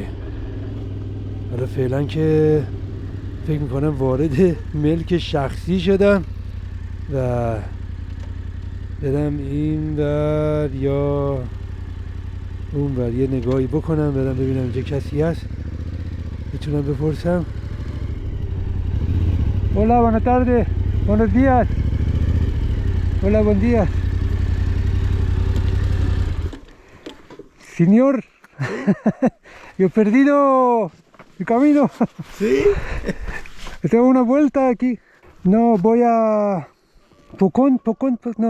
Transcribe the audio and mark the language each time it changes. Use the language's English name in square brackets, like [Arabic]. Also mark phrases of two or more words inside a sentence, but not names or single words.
[Persian] حالا فعلا که فکر میکنم وارد ملک شخصی شدم و برم این ور یا اون ور یه نگاهی بکنم، برم ببینم اینجا کسی هست بتونم بپرسم. [Spanish] Hola, buenas tardes, buenos días. Hola, buen día. Señor, yo he perdido el camino. ¿Sí? Tengo una vuelta aquí. No, voy a Pucón, no.